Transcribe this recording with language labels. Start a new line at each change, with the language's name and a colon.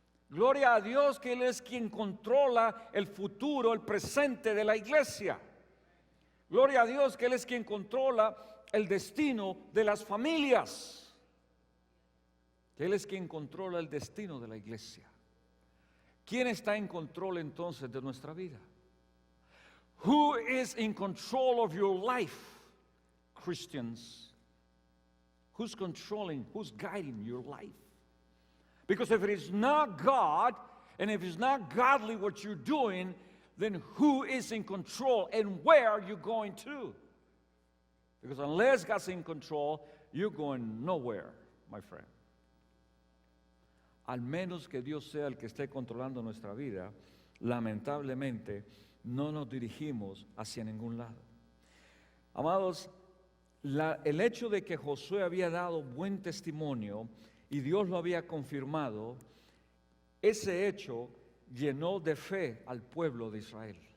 Spanish: Gloria a Dios que Él es quien controla el futuro, el presente de la iglesia. Gloria a Dios que Él es quien controla el destino de las familias. Que Él es quien controla el destino de la iglesia. ¿Quién está en control entonces de nuestra vida?
English: Who is in control of your life, Christians? Who's controlling, who's guiding your life? Because if it is not God, and if it's not godly what you're doing, then who is in control and where are you going to? Because unless God's in control, you're going nowhere, my friend.
Spanish: Al menos que Dios sea el que esté controlando nuestra vida, lamentablemente no nos dirigimos hacia ningún lado. Amados, el hecho de que Josué había dado buen testimonio y Dios lo había confirmado, ese hecho llenó de fe al pueblo de Israel.